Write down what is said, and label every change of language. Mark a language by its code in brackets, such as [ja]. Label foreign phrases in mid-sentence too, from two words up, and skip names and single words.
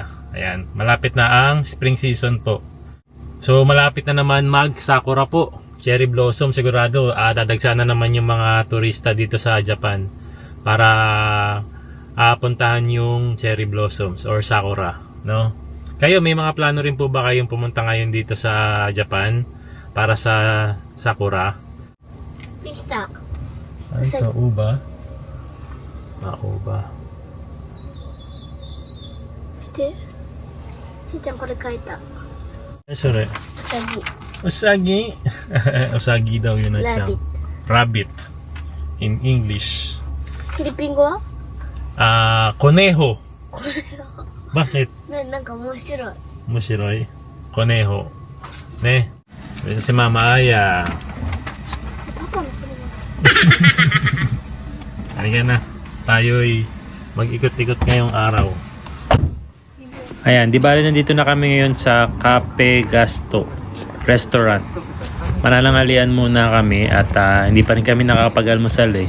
[tl] Ayan, malapit na ang spring season po. So malapit na naman mag-sakura po. [en] Cherry blossom [tl] sigurado. Dadagsa na naman yung mga turista dito sa Japan para puntahan yung [en] cherry blossoms [tl] or sakura, no? Kayo, may mga plano rin po ba kayong pumunta ngayon dito sa Japan para sa sakura? [ja] できた。 [tl] Ay, kauba. Kauba. [ja] 見て。ひーちゃんこれ書いた。 [tl] Ay, sorry. [ja] うさぎ。 [tl] Usagi. Usagi daw yun na siya. Rabbit. [en] Rabbit. In English. [ja] フィリピン語は？ [tl] Koneho. [ja] これは。 [tl] Bakit? [ja] なんか面白い。 [tl] Mushiroy. Koneho. Ne? Ito si Mama Aya. [ja] パパの車。 [tl] Halika na. Tayo'y mag-ikot-ikot ngayong araw. Ayan, di bali nandito na kami ngayon sa Cafe Gasto Restaurant. Mananangalian muna kami at hindi pa rin kami nakakapag-almusal eh.